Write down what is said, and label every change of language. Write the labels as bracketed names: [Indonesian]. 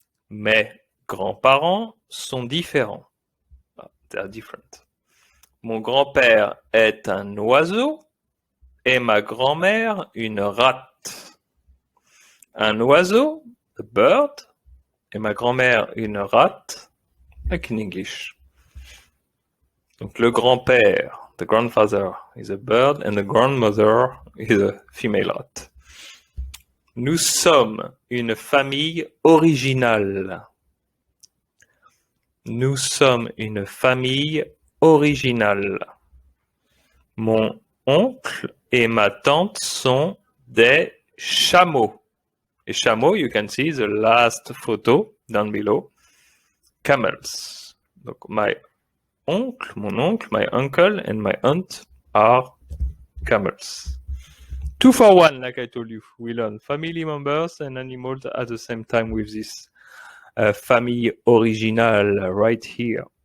[French] Mes grands-parents sont différents. [English] They're different. [French] Mon grand-père est un oiseau et ma grand-mère une rate. Un oiseau, [English] a bird, [French] et ma grand-mère une rate, [English] like in English. [French] Donc le grand-père, [English] the grandfather is a bird and the grandmother is a female rat. [French] Nous sommes une famille originale. Nous sommes une famille originale. Mon oncle et ma tante sont des chameaux. Et chameaux, [English] you can see the last photo down below. Camels. [French] Donc mon oncle, [English] my uncle and my aunt are camels. 2 for 1, like I told you. We learn family members and animals at the same time with this [French] famille originale [English] right here.